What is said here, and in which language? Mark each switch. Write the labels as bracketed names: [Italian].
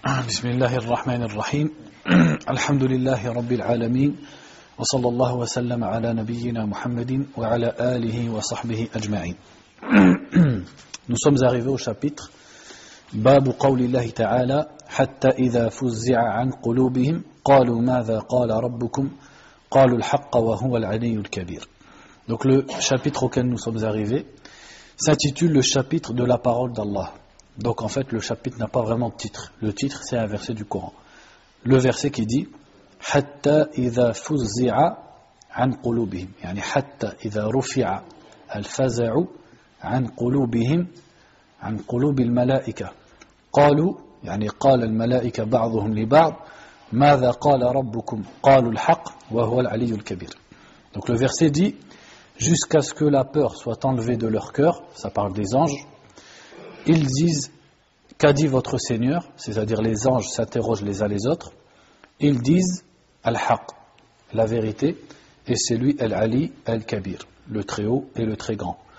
[Arabic] بسم الله الرحمن الرحيم الحمد لله رب العالمين وصلى الله وسلم على نبينا محمد وعلى آله وصحبه أجمعين. [French] Nous sommes arrivés au chapitre [Arabic] باب قول الله تعالى حتى إذا فزع عن قلوبهم قالوا ماذا قال ربكم قالوا الحق وهو العلي الكبير. [French] Donc le chapitre auquel nous sommes arrivés s'intitule le chapitre de la parole d'Allah. Donc en fait le chapitre n'a pas vraiment de titre. Le titre c'est un verset du Coran. Le verset qui dit [Arabic] حتى إذا فزع عن قلوبهم يعني حتى إذا رفع الفزع عن قلوبهم عن قلوب الملائكة قالوا يعني قال الملائكة بعضهم لبعض ماذا قال ربكم قالوا الحق وهو العلي الكبير. [French] Donc le verset dit jusqu'à ce que la peur soit enlevée de leur cœur, ça parle des anges. Ils disent qu'a dit votre Seigneur, c'est-à-dire les anges s'interrogent les uns les autres. Ils disent al-haq, la vérité, et c'est lui al-ali al-kabir, le très haut et le très grand.